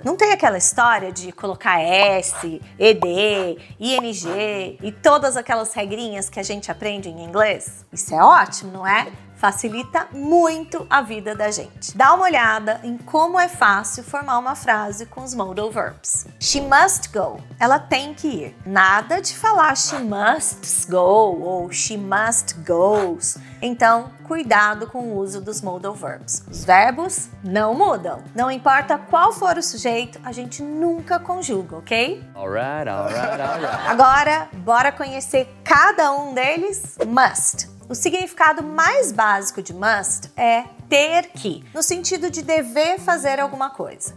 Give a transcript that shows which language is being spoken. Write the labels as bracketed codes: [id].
[pt] Não tem aquela história de colocar S, ED, ING e todas aquelas regrinhas que a gente aprende em inglês? Isso é ótimo, não é? Facilita muito a vida da gente. Dá uma olhada em como é fácil formar uma frase com os modal verbs. [en] She must go. [pt] Ela tem que ir. Nada de falar [en] she must go [pt] ou [en] she must goes. [pt] Então, cuidado com o uso dos modal verbs. Os verbos não mudam. Não importa qual for o sujeito, a gente nunca conjuga, ok? [en] Alright. [pt] Agora, bora conhecer cada um deles? Must. O significado mais básico de must é ter que, no sentido de dever fazer alguma coisa.